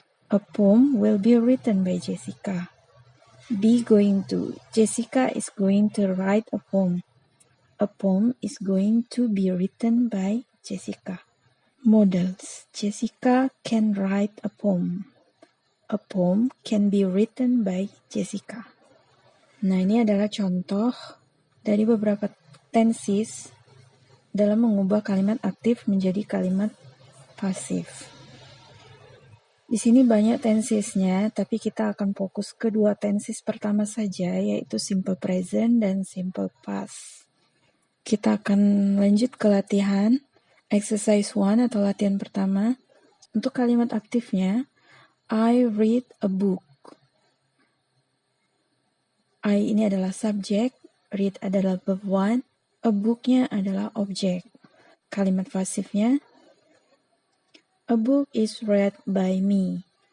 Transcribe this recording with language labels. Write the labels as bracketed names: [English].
[English] A poem will be written by Jessica. Be going to, Jessica is going to write a poem. A poem is going to be written by Jessica. Models, Jessica can write a poem. A poem can be written by Jessica. [Indonesian] Nah, ini adalah contoh dari beberapa tenses dalam mengubah kalimat aktif menjadi kalimat pasif. Di sini banyak tensesnya, tapi kita akan fokus ke dua tenses pertama saja, yaitu simple present dan simple past. Kita akan lanjut ke latihan exercise 1 atau latihan pertama. Untuk kalimat aktifnya, [English] I read a book. [Indonesian] I ini adalah subjek, read adalah verb 1, a book-nya adalah objek. Kalimat pasifnya, [English] a book is read by me.